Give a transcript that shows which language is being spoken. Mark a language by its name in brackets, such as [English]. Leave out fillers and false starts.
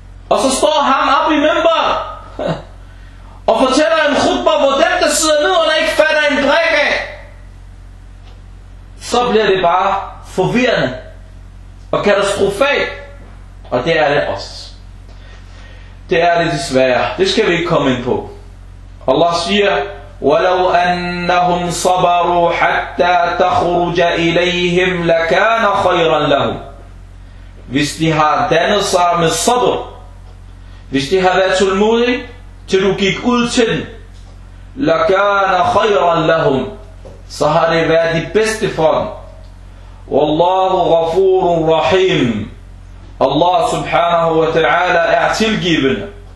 [Danish] Og så står ham op i mimbar og fortæller en khutbah, hvor dem, der sidder ned og ikke fatter en brik af, så bliver det bare forvirrende og katastrofalt. Og det er det også. Det er det desværre. Det skal vi ikke komme ind på. Allah siger, [Arabic] وَلَوْ أَنَّهُمْ صَبَرُوا حَتَّى تَخْرُجَ إِلَيْهِمْ لَكَانَ خَيْرًا لَهُمْ. [Danish] Hvis de har dannet sig med sabr, hvis de har været tålmodige, til du gik ud til [Arabic] lakana khayran lahum, [Danish] så har det været det bedste for dem. [Arabic] Wallahu ghafurun rahim. [Danish] Allah subhanahu wa ta'ala er tilgivende.